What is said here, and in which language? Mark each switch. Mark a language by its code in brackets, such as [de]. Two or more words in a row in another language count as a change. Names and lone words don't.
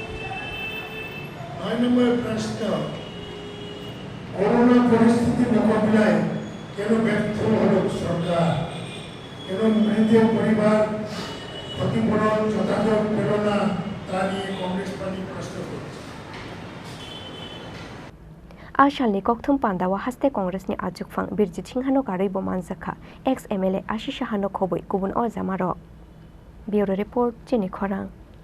[bn] 9 নম্বর প্রশ্ন করোনা পরিস্থিতি মোকাবিলায় কেন ব্যর্থ হল সরকার কেন মৃতের পরিবার ক্ষতিপূরণ যথাযথ পেল না তা নিয়ে কংগ্রেস পার্টি প্রশ্ন করছে [trp] Ashalni kokthum pandawa haste Congress ni ajukphang Birjit Singhano karaibo manjakha ex MLA Ashish Hano khoboi kubun o jamaro [en] Bureau Report [trp] Chini Khorang